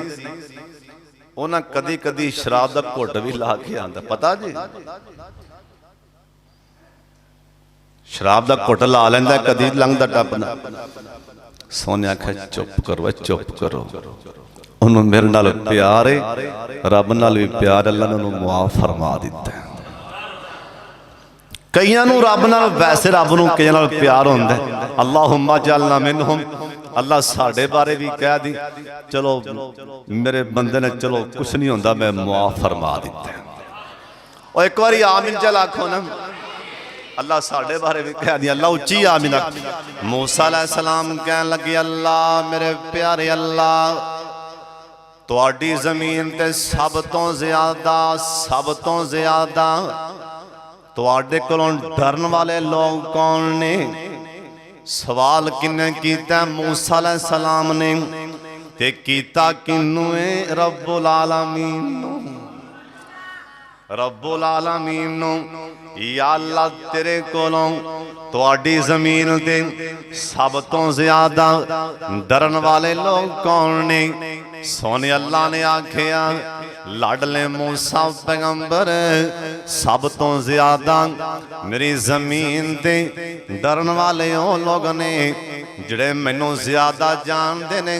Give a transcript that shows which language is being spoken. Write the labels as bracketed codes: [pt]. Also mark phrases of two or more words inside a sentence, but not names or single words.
[pa] ਉਨ੍ਹੇਂ ਕਦੀ ਕਦੀ ਸ਼ਰਾਬ ਕਾ ਘੁੱਟ ਭੀ ਲਾ ਕੇ ਆਂਦਾ ਪਤਾ ਜੀ ਸ਼ਰਾਬ ਕਾ ਘੁੱਟ ਲਾ ਲੈਂਦਾ ਕਦੀ ਲੰਘਦਾ ਟੱਪਦਾ। ਸੋਹਣੇ ਆਖਿਆ ਚੁੱਪ ਕਰੋ ਚੁੱਪ ਕਰੋ ਉਨ੍ਹੋਂਨੇ ਮੇਰੇ ਨਾਲ ਪਿਆਰ ਹੈ ਰੱਬ ਨਾਲ ਭੀ ਪਿਆਰ ਅੱਲ੍ਹਾ ਨੇ ਉਨ੍ਹੋਂਨੇ ਮੁਆਫ਼ ਫ਼ਰਮਾ ਦਿੱਤਾ ਹੈ। ਕਈਆਂ ਨੂੰ ਰੱਬ ਨਾਲ ਵੈਸੇ ਰੱਬ ਨੂੰ ਕਈਆਂ ਨਾਲ ਪਿਆਰ ਹੁੰਦਾ ਹੈ। [ar] اللهم اجعلنا منهم [pa] ਅੱਲ੍ਹਾ ਸਾਡੇ ਬਾਰੇ ਭੀ ਕਹਿ ਦੀ ਚੱਲੋ ਮੇਰੇ ਬੰਦੇ ਨੇ ਚੱਲੋ ਕੁਝ ਨਹੀਂ ਹੁੰਦਾ ਮੈਂ ਮੁਆਫ਼ ਫ਼ਰਮਾ ਦਿੱਤਾ ਹੈ। [ur] اور ایک بار [pa] ਆਮੀਨ ਚੱਲ ਆਖੋ ਨਾ। ਅੱਲ੍ਹਾ ਸਾਡੇ ਬਾਰੇ ਭੀ ਕਹਿ ਦਿਆ, ਅੱਲ੍ਹਾ ਉੱਚੀ ਆਮੀਨ ਆਖ। ਮੂਸਾ ਅਲੈਹਿੱਸਲਾਮ ਕਹਿ ਲੱਗੇ, ਅੱਲ੍ਹਾ ਮੇਰੇ ਪਿਆਰੇ ਅੱਲ੍ਹਾ, ਤੁਹਾਡੀ ਜ਼ਮੀਨ ਤੇ ਸਭ ਤੋਂ ਜ਼ਿਆਦਾ ਤੁਹਾਡੇ ਕੋਲੋਂ ਡਰਨ ਵਾਲੇ ਲੋਕ ਕੌਣ ਨੇ? ਸਵਾਲ ਕਿੰਨੇ ਕੀਤਾ? ਮੂਸਾ ਅਲੈਹਿੱਸਲਾਮ ਨੇ। ਤੇ ਕੀਤਾ ਕਿੰਨੂੰ ਹੈ? ਰੱਬੁਲ ਆਲਮੀਨ ਨੂੰ। ਰੱਬੁਲ ਆਲਮੀਨ ਨੂੰ। ਯਾ ਅੱਲ੍ਹਾ ਤੇਰੇ ਕੋਲੋਂ ਤੁਹਾਡੀ ਜ਼ਮੀਨ ਤੇ ਸਭ ਤੋਂ ਜ਼ਿਆਦਾ ਡਰਨ ਵਾਲੇ ਲੋਕ ਕੌਣ ਨੇ? ਸੋਹਣੇ ਅੱਲ੍ਹਾ ਨੇ ਆਖਿਆ, ਲਾਡਲੇ ਮੂਸਾ ਪੈਗ਼ੰਬਰ, ਸਭ ਤੋਂ ਜ਼ਿਆਦਾ ਮੇਰੀ ਜ਼ਮੀਨ ਤੇ ਡਰਨ ਵਾਲੇ ਓ ਲੋਕ ਨੇ ਜਿਹੜੇ ਮੈਨੂੰ ਜ਼ਿਆਦਾ ਜਾਣਦੇ ਨੇ।